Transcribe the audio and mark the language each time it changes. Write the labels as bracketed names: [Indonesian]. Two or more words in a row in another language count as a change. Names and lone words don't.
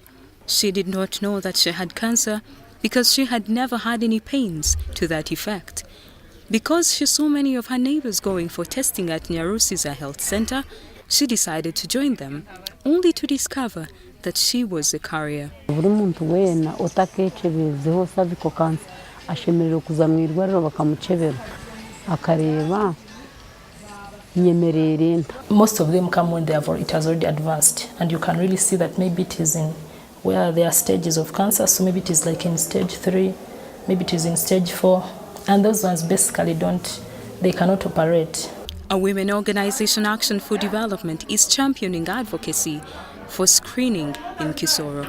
[English] She did not know that she had cancer because she had never had any pains to that effect. Because she saw many of her neighbors going for testing at Nyarusiza Health Center, she decided to join them, only to discover that she was a carrier. [Chiga] Buri muntu wena utakechebezeho [English] cervical cancer [Chiga] ashemererwa kuza mu irwariro bakamuchebera akareba nyemerere. [English] Most of them come when it has already advanced, and you can really see that maybe it is in where there are stages of cancer, so maybe it is like in stage 3, maybe it is in stage 4, and those ones basically they cannot operate. A women organization, Action for Development, is championing advocacy for screening in Kisoro.